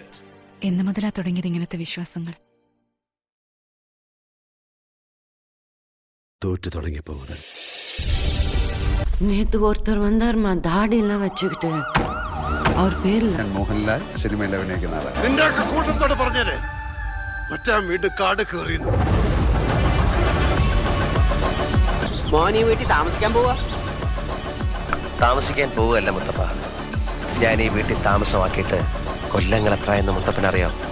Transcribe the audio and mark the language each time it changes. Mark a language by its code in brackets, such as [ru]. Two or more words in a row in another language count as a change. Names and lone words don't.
[ml] എന്ന് മുതലാ തുടങ്ങിയത് ഇങ്ങനത്തെ വിശ്വാസങ്ങൾ? തോറ്റു തുടങ്ങിയപ്പോ മുതൽ. [ta] நேத்து ஒருத்தர் வந்தாருமா, தாடி எல்லாம் வச்சுக்கிட்டு. அவர் பேர்ல [ml] മോഹൻലാൽ സിനിമയിൽ അഭിനയിക്കുന്ന ആളാണ്. നിന്റെ ഒക്കെ കൂട്ടത്തോട് പറഞ്ഞേരെ മറ്റാ വീട് കാട് കയറിയുന്നു. മോനി വീട്ടിൽ താമസിക്കാൻ പോവാ? താമസിക്കാൻ പോവുകയല്ല മുത്തപ്പ. ഞാൻ ഈ വീട്ടിൽ താമസമാക്കിയിട്ട് കൊല്ലങ്ങൾ എത്ര എന്ന് മുത്തപ്പനറിയാം.